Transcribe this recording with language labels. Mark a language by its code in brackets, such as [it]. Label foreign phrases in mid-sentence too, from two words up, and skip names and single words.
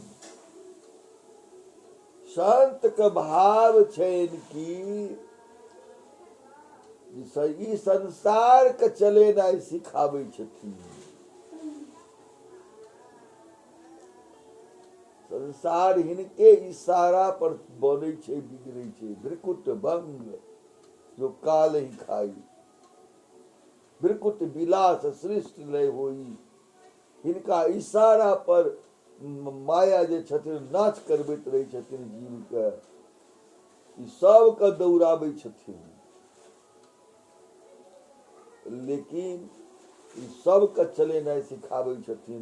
[mai] संत के भाव छैन कि ई संसार के चलेनाइ सिखाबै छथिन। संसार हिनके इशारा पर बनै छै, बिगड़ै छै। [awa] भ्रिकुट भंग जो काल ही खाई, भ्रिकुट विलास सृष्ट लय होई। [mai] हिनका इशारा पर माया जे छथिन नाच करबैत रहै छथिन जीव के। ई सबके दौड़ाबै छथिन, लेकिन ई सबके चलेनाइ सिखाबै छथिन।